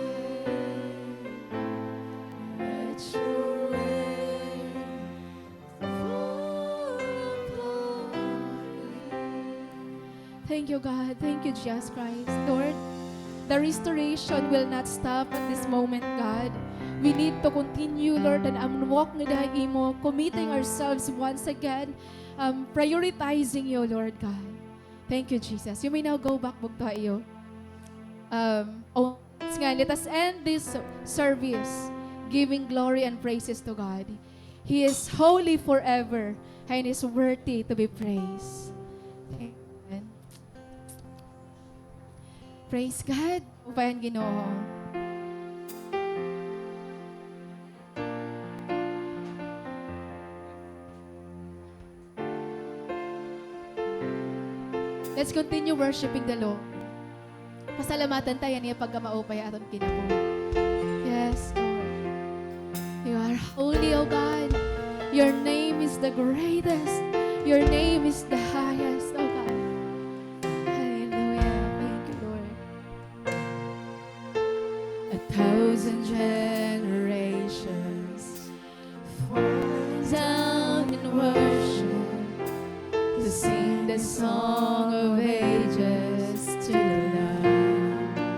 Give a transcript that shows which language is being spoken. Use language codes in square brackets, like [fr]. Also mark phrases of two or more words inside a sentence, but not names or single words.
[en] Let your rain fall upon me. Thank you, God. Thank you, Jesus Christ. Lord, the restoration will not stop at this moment, God. We need to continue, Lord, and walk [war] na dahi mo, [en] committing ourselves once again, prioritizing you, Lord God. Thank you, Jesus. You may now go back [war] bug tayo. [en] Let us end this service giving glory and praises to God. He is holy forever and is worthy to be praised. Amen. Praise God. [war] Upayan Ginoo. [en] Let's continue worshiping the Lord. [war] Pasalamatan tayo niya pagkamaupay aton kinabuhi. [en] Yes, Lord. You are holy, O God. Your name is the greatest. Your name is the highest, O God. Hallelujah. Thank you, Lord. 1,000 generations fall down in worship to sing the song of ages to the Lamb.